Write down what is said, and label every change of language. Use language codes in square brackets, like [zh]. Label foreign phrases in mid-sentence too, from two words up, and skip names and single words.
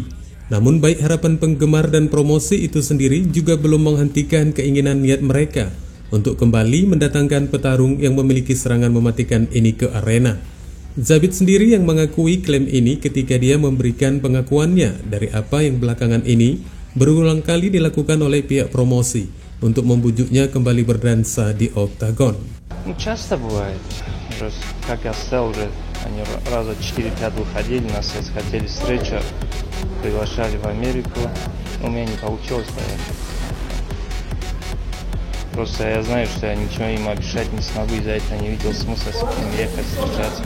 [id] Namun baik harapan penggemar dan promosi itu sendiri juga belum menghentikan keinginan niat mereka untuk kembali mendatangkan petarung yang memiliki serangan mematikan ini ke arena. Zabit sendiri yang mengakui klaim ini ketika dia memberikan pengakuannya dari apa yang belakangan ini berulang kali dilakukan oleh pihak promosi untuk membujuknya kembali berdansa di oktagon. [ru] Часто бывает. Как я сказал, уже они раза 4-5 выходили, на связь хотели встречу, приглашали в Америку, но у меня не получилось поехать. Просто я знаю, что я ничего им обещать не смогу, из-за этого не видел смысла с ним ехать, встречаться.